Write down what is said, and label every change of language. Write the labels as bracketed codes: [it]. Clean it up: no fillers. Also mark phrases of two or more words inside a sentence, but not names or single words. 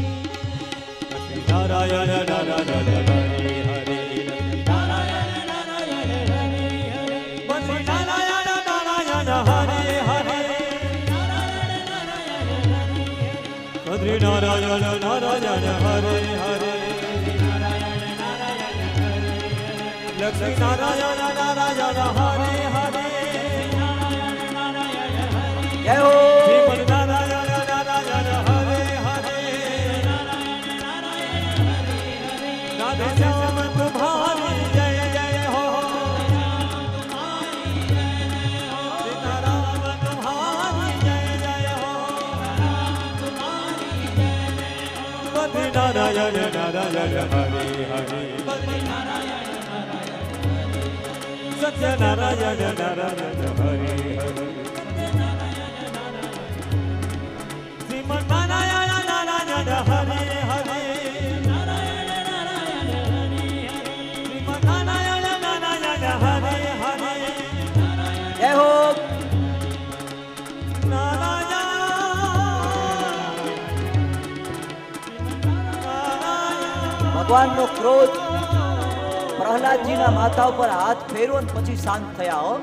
[hi] नारायण नारायण हरे हरे नारायण नारायण हरे हरे कद्री नारायण नारायण हरे हरे लक्ष्मी नारायण नारायण हरे हरे [gu] જય હો. [hi] श्रीमद नारायण नारायण हरे हरे राधे श्याम तुम्हारी जय जय हो सीताराम तुम्हारी जय जय हो बद्री नारायण नारायण हरे हरे सत्य नारायण नारायण हरे हरे श्रीमन नारायण नारायण हरे हरे श्रीमन नारायण नारायण हरे हरे [gu] જય હો. ભગવાનનો ક્રોધ પ્રહલાદજીના માથા ઉપર હાથ ફેરવો ને પછી શાંત થયા હો.